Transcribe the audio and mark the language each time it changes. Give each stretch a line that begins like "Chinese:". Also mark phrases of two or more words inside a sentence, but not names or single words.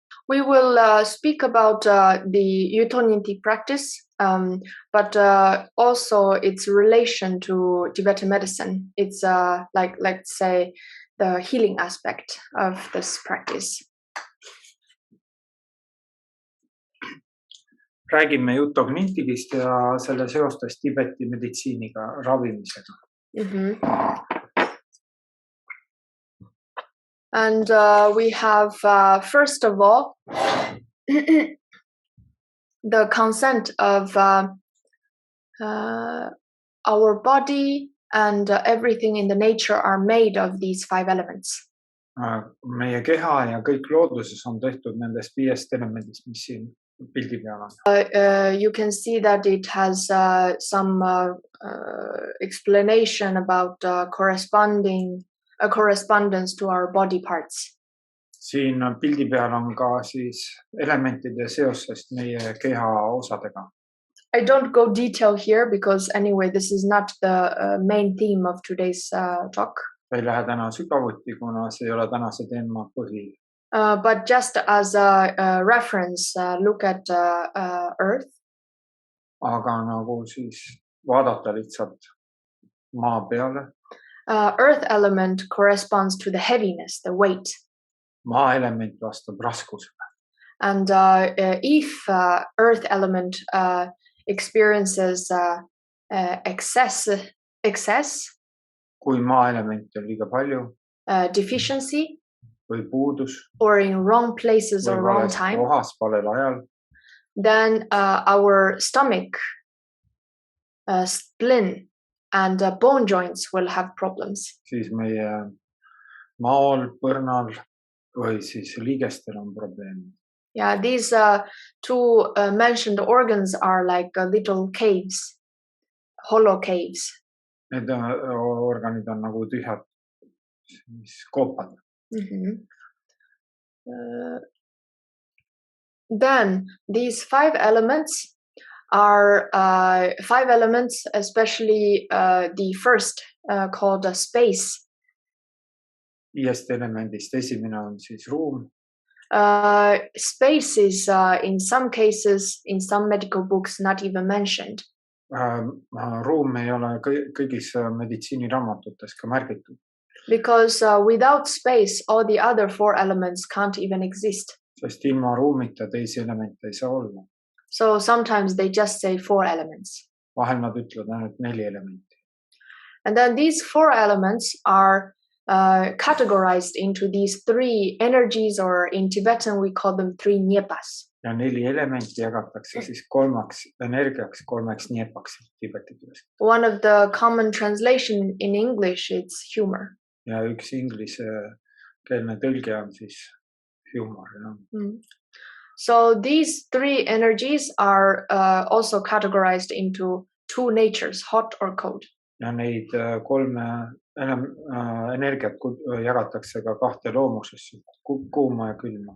English: We will speak about the Yuthok Nyingthig practice, but also its relation to Tibetan medicine. It's like, let's say, the healing aspect of this practice.
Estonian: Räägime Yuthok Nyingthigist ja selle seostest Tiibeti meditsiiniga, ravimisega.
English: And we have, first of all, the consent of our body and everything in the nature are made of these 5 elements.
Estonian: Meie keha ja kõik looduses on tehtud nendest 5 elemendist, mis siin pildi peal on.
English: You can see that it has some explanation about correspondence to our body parts.
Estonian: Siin pildi peal on ka siis elementide seosest meie keha osadega.
English: I don't go detail here because anyway this is not the main theme of today's talk.
Estonian: Ei lähe täna sügavuti, kuna see ei ole tänase teema põhi.
English: But just as a reference, look at Earth.
Estonian: Aga nagu siis vaadata lihtsalt maa peale.
English: Earth element corresponds to the heaviness, the weight.
Estonian: Maa element vastab raskusele.
English: And if Earth element experiences excess,
Estonian: kui maa elementi on liiga palju,
English: deficiency,
Estonian: või puudus,
English: or in wrong places or wrong time,
Estonian: kohas, valel ajal,
English: then our stomach, spleen and bone joints will have problems.
Estonian: Siis meie maol, põrnal või siis liigestel on probleemid.
English: Yeah, these 2 mentioned organs are like little caves, hollow caves.
Estonian: Need organid on nagu tühjad koopad.
English: Then these 5 elements are 5 elements, especially the first called space.
Estonian: 5 elemendist esimene on siis ruum.
English: Space is in some cases, in some medical books, not even mentioned.
Estonian: Ruum ei ole kõigis meditsiiniraamatutes ka märgitud.
English: Because without space, all the other 4 elements can't even exist.
Estonian: Sest ilma ruumita teisi elemente ei saa olla.
English: So sometimes they just say 4 elements.
Estonian: Vahel nad ütlevad ainult 4 elementi.
English: And then these 4 elements are categorized into these 3 energies, or in Tibetan we call them 3 nyepas.
Estonian: Ja 4 elementi jagatakse siis 3 energiaks, 3 niepaks Tiibeti keeles.
English: One of the common translation in English is humor.
Estonian: Ja üks ingliskeelne tõlge on siis humor.
English: So these 3 energies are also categorized into 2 natures, hot or cold.
Estonian: Ja neid 3 energiat jagatakse ka 2 loomusesse, kuuma ja külma.